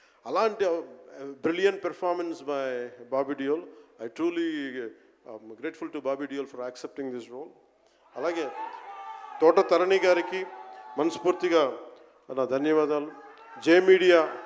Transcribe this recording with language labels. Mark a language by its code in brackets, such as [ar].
[en] అలాంటి brilliant performance by Bobby Deol. I truly grateful to Bobby Deol for accepting this role. [te] అలాగే తోట తరణి గారికి మనస్ఫూర్తిగా నా ధన్యవాదాలు. జే మీడియా